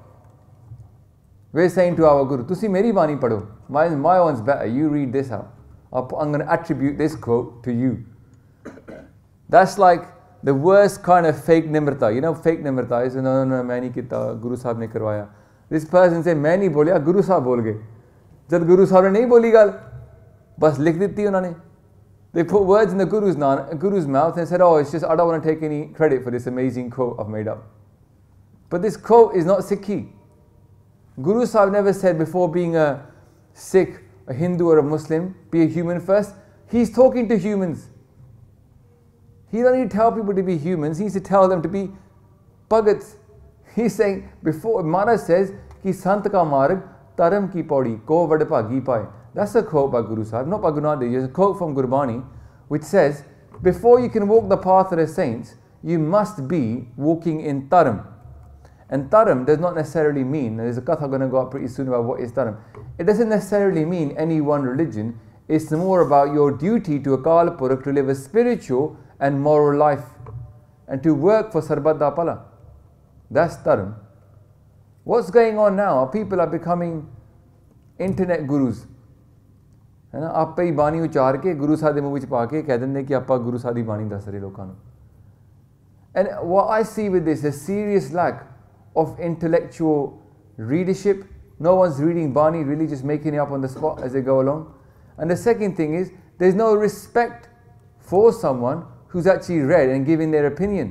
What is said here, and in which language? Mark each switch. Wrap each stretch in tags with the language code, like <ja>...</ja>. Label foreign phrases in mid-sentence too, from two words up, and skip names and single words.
<en>We're saying to our Guru,</en> <pa>ਤੁਸੀ ਮੇਰੀ ਬਾਣੀ ਪੜ੍ਹੋ,</pa> <en>my one's better, you read this out. I'm going to attribute this quote to you. That's like the worst kind of fake Nimrata. You know, fake Nimrata is, no,</en> <pa>ਮੈਂ ਨਹੀਂ ਕੀਤਾ, ਗੁਰੂ ਸਾਹਿਬ ਨੇ ਕਰਵਾਇਆ.</pa> <en>This person say,</en> <pa>ਮੈਂ ਨਹੀਂ ਬੋਲਿਆ, ਗੁਰੂ ਸਾਹਿਬ ਬੋਲ ਗਏ. ਜਬ ਗੁਰੂ ਸਾਹਿਬ ਨੇ ਨਹੀਂ ਬੋਲੀ ਗੱਲ, ਬਸ ਲਿਖ ਦਿੱਤੀ ਉਨ੍ਹਾਂ ਨੇ.</pa> <en>They put words in the Guru's mouth and said, oh, it's just, I don't want to take any credit for this amazing quote I've made up. But this quote is not Sikhi. Guru Sahib never said, before being a Sikh, a Hindu or a Muslim, be a human first. He's talking to humans. He doesn't need to tell people to be humans, he needs to tell them to be bhagats. He's saying, before, Maharaj says,</en> <pa>ਕਿ ਸੰਤ ਕਾ ਮਾਰਗ, ਧਰਮ ਕੀ ਪਉੜੀ, ਕੋ ਵਡ ਭਾਗੀ ਪਾਏ.</pa> <en>That's a quote by Guru Sahib, not by Guru Nanak Dev Ji. It's a quote from Gurbani, which says, before you can walk the path of the saints, you must be walking in taram. And taram does not necessarily mean, there's a katha going to go up pretty soon about what is taram. It doesn't necessarily mean any one religion. It's more about your duty to Akal Purakh to live a spiritual and moral life, and to work for</en> <pa>ਸਰਬੱਤ ਦਾ ਭਲਾ.</pa> <en>That's taram. What's going on now? People are becoming internet gurus.</en> <pa>ਹੈ ਨਾ, ਆਪ ਪੇ ਹੀ ਬਾਣੀ ਉਚਾਰ ਕੇ ਗੁਰੂ ਸਾਹਿਬ ਦੇ ਮੂੰਹ ਵਿੱਚ ਪਾ ਕੇ ਕਹਿ ਦਿੰਦੇ ਕਿ ਆਪਾਂ ਗੁਰੂ ਸਾਹਿਬ ਦੀ ਬਾਣੀ ਦੱਸ ਰਹੇ ਲੋਕਾਂ ਨੂੰ.</pa> <en>And what I see with this is a serious lack of intellectual readership. No one's reading Bani, really just making it up on the spot as they go along. And the second thing is, there's no respect for someone who's actually read and giving their opinion.</en>